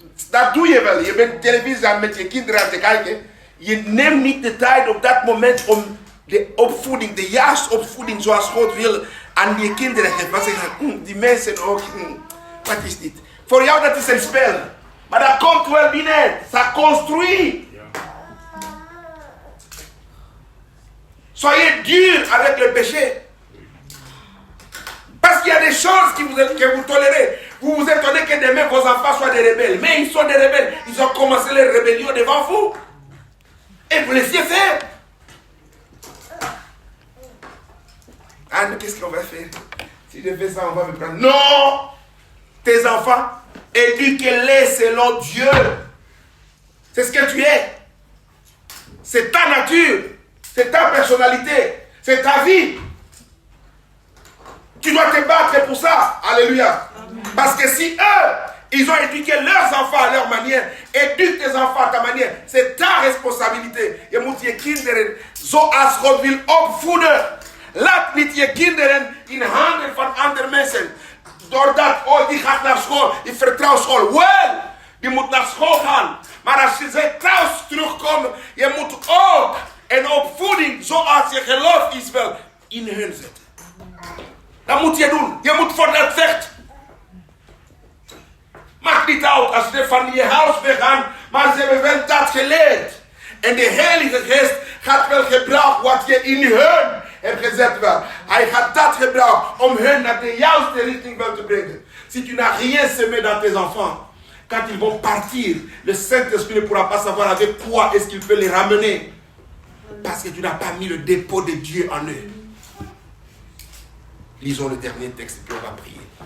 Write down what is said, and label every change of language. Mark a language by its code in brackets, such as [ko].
[nl] Dat doe je wel. Je bent televisie aan met je kinderen aan te kijken. Je neemt niet de tijd op dat moment om de opvoeding, de juiste opvoeding zoals God wil, aan je kinderen geven. Want ze zeggen, die mensen ook, wat is dit? Voor jou dat is een spel. Maar dat komt wel binnen. [fr] Ça construit. Soyez dur avec le péché. Parce qu'il y a des choses que vous tolérez. Vous vous étonnez que demain vos enfants soient des rebelles. Mais ils sont des rebelles. Ils ont commencé les rébellions devant vous. Et vous laissez faire. Ah, mais qu'est-ce qu'on va faire? Si je fais ça, on va me prendre. Non! Tes enfants, éduque-les selon Dieu. C'est ce que tu es. C'est ta nature. C'est ta personnalité. C'est ta vie. Tu dois te battre pour ça. Alléluia. Amen. Parce que si eux, ils ont éduqué leurs enfants à leur manière, éduque tes enfants à ta manière. C'est ta responsabilité. [nl] Je moet je kinderen zoals God wil opvoeden. Laat niet je kinderen in handen van andere mensen. Doordat, oh, die gaat naar school, die vertrouwt school. Wel, die moet naar school gaan. Maar als ze thuis terugkomen, je moet ook een opvoeding zoals je geloof is wel in hun zetten. Dat moet je doen. Je moet voor dat vechten. Maakt niet uit als ze van je huis weggaan, maar ze hebben wel dat geleerd. En de Heilige Geest gaat wel gebruiken wat je in hun hebt gezet wel. Hij gaat dat gebruiken om hun naar de juiste richting wel te brengen. [fr] Si tu n'as rien semé dans tes enfants, quand ils vont partir, le Saint-Esprit ne pourra pas savoir avec quoi est-ce qu'il peut les ramener. Parce que tu n'as pas mis le dépôt de Dieu en eux. Lisons le dernier texte et puis on va prier.